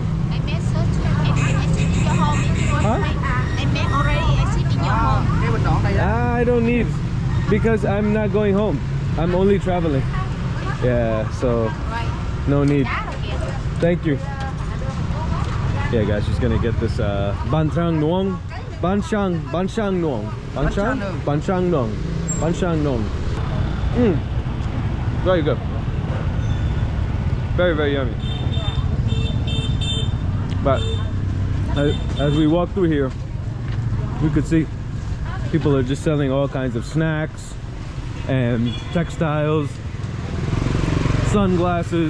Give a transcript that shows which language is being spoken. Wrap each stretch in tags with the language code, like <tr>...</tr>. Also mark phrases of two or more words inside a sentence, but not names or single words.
<en>I made search. I see in your home. Huh? I made already. I see in your home.</en> <vi>Cái bên đoạn đây đó.</vi> <en>I don't need because I'm not going home. I'm only traveling. Yeah, so Right. no need. Thank you. Yeah, guys, she's gonna get this Ban Trang Nuong, Ban Shang Nuong, Ban Shang Nuong. Very good. Very, very yummy. But as we walk through here, we could see people are just selling all kinds of snacks and textiles, sunglasses.</en>